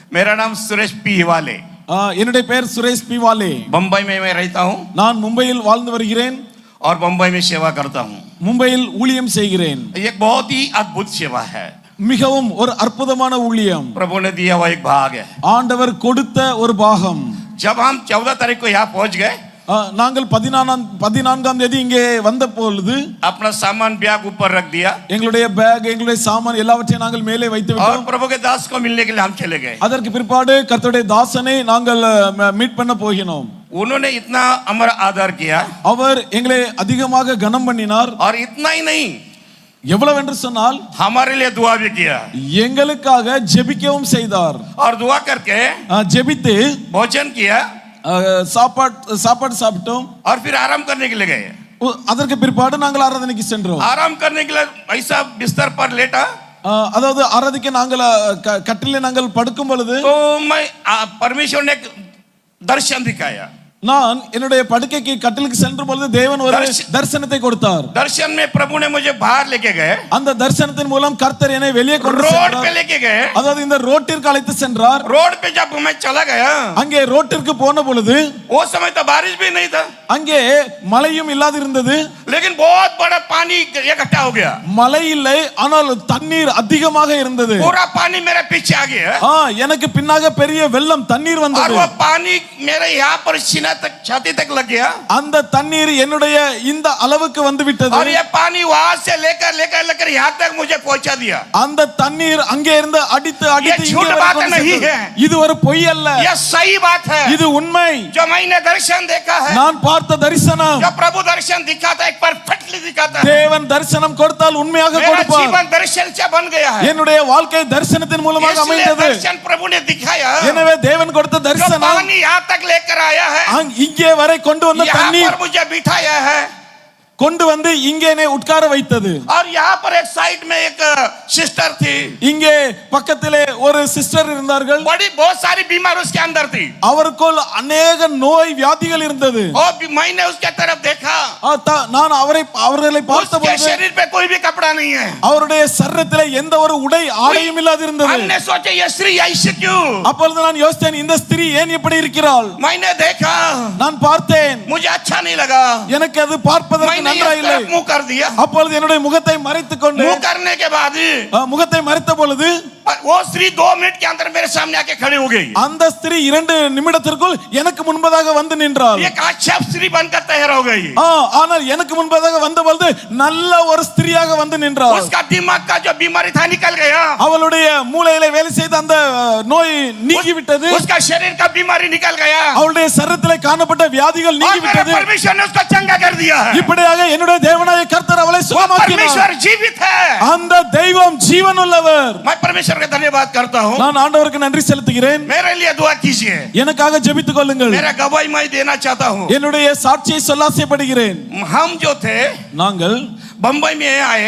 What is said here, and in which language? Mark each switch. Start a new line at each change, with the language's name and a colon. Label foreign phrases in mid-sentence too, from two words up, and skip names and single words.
Hindi: मेरा नाम सुरेश पीवाले,
Tamil: என்னுடைய பெயர் சுரேஷ் பீவாலே.
Hindi: बम्बई में मैं रहता हूँ
Tamil: நான் மும்பையில் வாழ்ந்து வருகிறேன்.
Hindi: और बम्बई में सेवा करता हूँ.
Tamil: மும்பையில் ஊழியம் செய்கிறேன்.
Hindi: एक बहुत ही अद्भुत सेवा है.
Tamil: மிகவும் ஒரு அற்புதமான ஊழியம்.
Hindi: प्रभु ने दिया हुआ एक भाग है.
Tamil: ஆண்டவர் கொடுத்த ஒரு பாகம்.
Hindi: जब हम 14 तारीख को यहाँ पहुंच गए,
Tamil: நாங்கள் 14ஆம் தேதி இங்கே வந்த பொழுது
Hindi: अपना सामान बैग ऊपर रख दिया
Tamil: எங்களுடைய பேக், எங்களுடைய சாமான் எல்லாவற்றையும் நாங்கள் மேலே வைத்து
Hindi: और
Tamil: விட்டோம்.
Hindi: प्रभु के दास को मिलने के लिए हम चले गए.
Tamil: அதற்கு பிற்பாடு கர்த்தருடைய தாசனை நாங்கள் மீட் பண்ண போகினோம்.
Hindi: उन्होंने इतना हमारा आदर किया
Tamil: அவர் எங்களை அதிகமாக கனம் பண்ணினார்.
Hindi: और इतना ही नहीं,
Tamil: எவ்வளவு என்று சொன்னால்
Hindi: हमारे लिए दुआ भी किया
Tamil: எங்களுக்காக ஜெபிக்கவும் செய்தார்.
Hindi: और दुआ करके
Tamil: ஜெபித்து
Hindi: भोजन किया
Tamil: சாப்பாடு சாப்பிட்டோம்.
Hindi: और फिर आराम करने के लिए गए.
Tamil: அதற்கு பிற்பாடு நாங்கள் ஆராதனைக்கு சென்றோம்.
Hindi: आराम करने के लिए ऐसा बिस्तर पर लेटा,
Tamil: அதாவது ஆராதிக்க நாங்கள் கட்டிலே நாங்கள் படுக்கும் பொழுது
Hindi: तो मैं परमेश्वर ने दर्शन दिखाया.
Tamil: நான் என்னுடைய படுக்கைக்கு கட்டிலுக்கு சென்ற பொழுது தேவன் ஒரு தரிசனத்தை கொடுத்தார்.
Hindi: दर्शन में प्रभु ने मुझे बाहर लेके गए.
Tamil: அந்த தரிசனத்தின் மூலம் கர்த்தர் என்னை வெளியே கொண்டு
Hindi: रोड पे लेके गए.
Tamil: அதாவது இந்த ரோட்டிற்கு அழைத்து சென்றார்.
Hindi: रोड पे जब मैं चला गया,
Tamil: அங்கே ரோட்டிற்கு போன பொழுது
Hindi: वो समय तो बारिश भी नहीं था,
Tamil: அங்கே மழையும் இல்லாது இருந்தது.
Hindi: लेकिन बहुत बड़ा पानी इकट्ठा हो गया.
Tamil: மழை இல்லை, ஆனால் தண்ணீர் அதிகமாக இருந்தது.
Hindi: पूरा पानी मेरे पीछे आ गया.
Tamil: எனக்கு பின்னாக பெரிய வெள்ளம் தண்ணீர்
Hindi: और
Tamil: வந்தது.
Hindi: वो पानी मेरे यहाँ पर सीना तक, छाती तक लग गया.
Tamil: அந்த தண்ணீர் என்னுடைய இந்த அளவுக்கு வந்து விட்டது.
Hindi: और ये पानी वहां से लेकर यहाँ तक मुझे पहुंचा दिया.
Tamil: அந்த தண்ணீர் அங்கே இருந்து அடித்து அடித்து
Hindi: ये झूठ बात नहीं है,
Tamil: இது ஒரு பொய் அல்ல,
Hindi: ये सही बात है.
Tamil: இது உண்மை.
Hindi: जो मैंने दर्शन देखा है,
Tamil: நான் பார்த்த தரிசனம்,
Hindi: जो प्रभु दर्शन दिखाता है, परफेक्टली दिखाता है.
Tamil: தேவன் தரிசனம் கொடுத்தால் உண்மையாக
Hindi: मेरा
Tamil: கொடுப்பார்.
Hindi: जीवन दर्शन से बन गया है.
Tamil: என்னுடைய வாழ்க்கை தரிசனத்தின் மூலமாக
Hindi: इसलिए
Tamil: அமைந்தது.
Hindi: दर्शन प्रभु ने दिखाया.
Tamil: எனவே தேவன் கொடுத்த
Hindi: जो
Tamil: தரிசனம்
Hindi: पानी यहाँ तक लेकर आया है,
Tamil: இங்கே வரை கொண்டு வந்த
Hindi: यहाँ
Tamil: தண்ணீர்
Hindi: पर मुझे बिठाया है,
Tamil: கொண்டு வந்து இங்கே என்னை உட்கார வைத்தது.
Hindi: और यहाँ पर एक साइड में एक सिस्टर थी.
Tamil: இங்கே பக்கத்திலே ஒரு சிஸ்டர் இருந்தார்கள்.
Hindi: बड़ी बहुत सारी बीमार उसके अंदर थी.
Tamil: அவருக்குள் अनेक நோய் வியாதிகள் இருந்தது.
Hindi: और मैंने उसके तरफ देखा.
Tamil: நான் அவர்களை பார்த்தபோது
Hindi: उसके शरीर पे कोई भी कपड़ा नहीं है.
Tamil: அவருடைய சரீரத்திலே எந்த ஒரு உடை ஆடையும் இல்லாது இருந்தது.
Hindi: हमने सोचा ये स्त्री ऐसे क्यों?
Tamil: அப்பொழுது நான் யோசித்தேன், இந்த ஸ்திரீ ஏன் இப்படி இருக்கிறாள்?
Hindi: मैंने देखा,
Tamil: நான் பார்த்தேன்,
Hindi: मुझे अच्छा नहीं लगा.
Tamil: எனக்கு அது பார்ப்பதற்கு நன்றாக இல்லை.
Hindi: मुंह कर दिया.
Tamil: அப்பொழுது என்னுடைய முகத்தை மறைத்துக் கொண்டு,
Hindi: मुंह करने के बाद
Tamil: முகத்தை மறைத்த பொழுது
Hindi: वो स्त्री 2 मिनट के अंदर मेरे सामने आके खड़ी हो गई.
Tamil: அந்த ஸ்திரீ 2 நிமிடத்திற்குள் எனக்கு முன்பதாக வந்து நின்றாள்.
Hindi: एक अच्छा स्त्री बनकर तैयार हो गई.
Tamil: ஆனால் எனக்கு முன்பதாக வந்த பொழுது நல்ல ஒரு ஸ்திரீயாக வந்து நின்றாள்.
Hindi: उसका दिमाग का जो बीमारी था निकल गया.
Tamil: அவளுடைய மூளையிலே வேலை செய்த அந்த நோய் நீங்கி விட்டது.
Hindi: उसका शरीर का बीमारी निकल गया.
Tamil: அவளுடைய சரீரத்திலே காணப்பட்ட வியாதிகள் நீங்கி விட்டது.
Hindi: परमेश्वर ने उसको चंगा कर दिया.
Tamil: இப்படியாக என்னுடைய தேவனாகிய கர்த்தர் அவளை சுகமாக்கினார்.
Hindi: परमेश्वर जीवित है.
Tamil: அந்த தெய்வம் ஜீவனுள்ளவர்.
Hindi: मैं परमेश्वर का धन्यवाद करता हूं.
Tamil: நான் ஆண்டவருக்கு நன்றி செலுத்துகிறேன்.
Hindi: मेरे लिए दुआ कीजिए.
Tamil: எனக்காக ஜெபித்துக் கொள்ளுங்கள்.
Hindi: मेरा गवाही मैं देना चाहता हूं.
Tamil: என்னுடைய சாட்சியை சொல்ல ஆசைப்படுகிறேன்.
Hindi: हम जो थे,
Tamil: நாங்கள்
Hindi: बंबई में आए